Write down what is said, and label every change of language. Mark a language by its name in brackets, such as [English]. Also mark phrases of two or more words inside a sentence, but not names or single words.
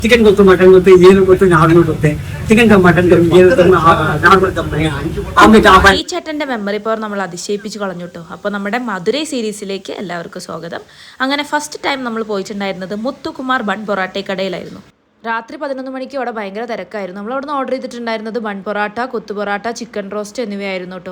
[Tamil] சிக்கன் கொத்து மட்டன் கொத்து ஏனு கொத்து நார்மல் கொத்து சிக்கன் தம் மட்டன் தம் நார்மல் தம் ஆம்லெட் ஆவான் [Malayalam] ഈ ചേട്ടൻ്റെ [English] memory power [Malayalam] നമ്മൾ അതിശയിപ്പിച്ച് കളഞ്ഞു കേട്ടോ. അപ്പോൾ നമ്മുടെ മധുരൈ സീരീസിലേക്ക് എല്ലാവർക്കും സ്വാഗതം. അങ്ങനെ [English] first time [Malayalam] നമ്മൾ പോയിട്ടുണ്ടായിരുന്നത് മുത്തുകുമാർ ബൺ പൊറാട്ട കടയിലായിരുന്നു. രാത്രി 11 മണിക്ക് അവിടെ ഭയങ്കര തിരക്കായിരുന്നു. നമ്മൾ അവിടെ നിന്ന് ഓർഡർ ചെയ്തിട്ടുണ്ടായിരുന്നത് ബൺ പൊറാട്ട, കൊത്തു പൊറാട്ട, [English] chicken roast [Malayalam] എന്നിവയായിരുന്നു കേട്ടോ.